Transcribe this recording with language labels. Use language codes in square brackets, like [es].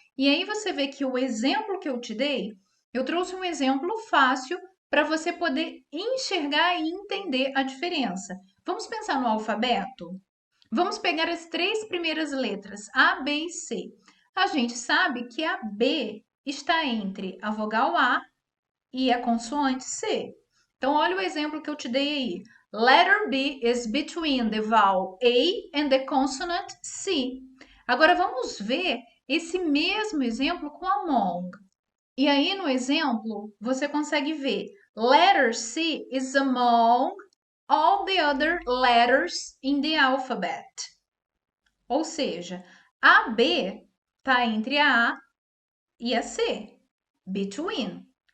[pt] E aí você vê que o exemplo que eu te dei, eu trouxe um exemplo fácil para você poder enxergar e entender a diferença. Vamos pensar no alfabeto? Vamos pegar as três primeiras letras, A, B e C. A gente sabe que a B está entre a vogal A e a consoante C. Então, olha o exemplo que eu te dei aí. [en] Letter B is between the vowel A and the consonant C. [pt] Agora, vamos ver esse mesmo exemplo com among. E aí, no exemplo, você consegue ver [en] letter C is among all the other letters in the alphabet. [pt] Ou seja, a B está entre a A e a C, between.